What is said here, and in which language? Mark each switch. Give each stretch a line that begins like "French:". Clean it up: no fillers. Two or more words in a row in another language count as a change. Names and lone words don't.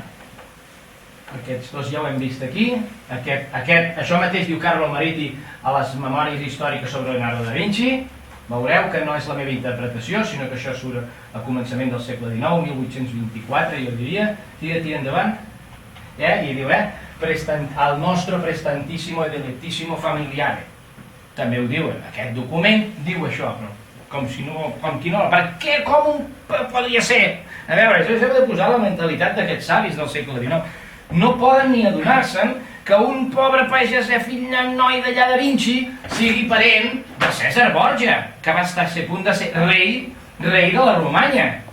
Catalan: Aquests dos ja ho hem vist aquí. Això mateix diu Carlo Mariti a les memòries històriques sobre Leonardo da Vinci. Veureu que no és la meva interpretació, sinó que això surt a començament del segle XIX, 1824, jo diria. Tira endavant. I diu, el nostre
Italian: prestantissimo e dilectissimo familiare.
Catalan: També ho diuen, aquest document diu això, però com qui no, per què, com podria ser? A veure, això s'ha de posar la mentalitat d'aquests savis del segle XIX. No poden ni adonar-se'n que un pobre pagès fill d'un noi d'allà de Vinci sigui parent de Cèsar Borja, que va estar a punt de ser rei de la Romanya.